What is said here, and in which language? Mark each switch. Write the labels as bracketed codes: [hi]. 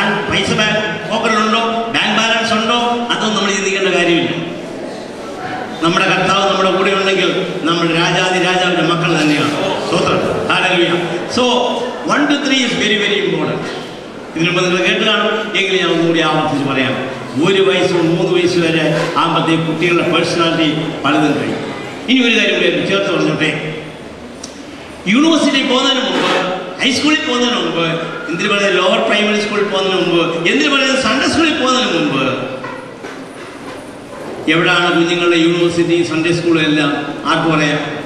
[ml] പൈസ പോക്കറ്റിലുണ്ടോ, bank balance ഉണ്ടോ, അതൊന്നും നമ്മൾ ചിന്തിക്കേണ്ട കാര്യമില്ല. നമ്മുടെ കർത്താവ് നമ്മുടെ കൂടെ ഉണ്ടെങ്കിൽ നമ്മൾ രാജാതി രാജാവിന്റെ മക്കൾ തന്നെയാണ്. സ്തോത്രം. Hallelujah. [en] So 1 to 3 is very very important. [ml] ഇതിനു മുമ്പ് നിങ്ങൾ കേട്ട് കാണും, എങ്കിലും ഞാൻ ഒന്നുകൂടി ആവർത്തിച്ച് പറയാം. 1 വയസ്സ് 3 വയസ്സ് വരെ ആകുമ്പോഴത്തേക്ക് കുട്ടികളുടെ പേഴ്സണാലിറ്റി പലതും കഴിയും. ഇനി ഒരു കാര്യം കൂടി ചേർത്ത് പറഞ്ഞോട്ടെ. യൂണിവേഴ്സിറ്റി പോകുന്നതിന് മുമ്പ്, ഹൈസ്കൂളിൽ പോകുന്നതിന് മുമ്പ്, എന്തിനു പറയുന്നത് ലോവർ പ്രൈമറി സ്കൂളിൽ പോകുന്നതിന് മുമ്പ്, എന്തിനു പറയുന്നത് സൺഡേ സ്കൂളിൽ പോകുന്നതിന് മുമ്പ്, എവിടെയാണ് കുഞ്ഞുങ്ങളുടെ യൂണിവേഴ്സിറ്റി സൺഡേ സ്കൂളും എല്ലാം? ആർക്ക് പറയാം?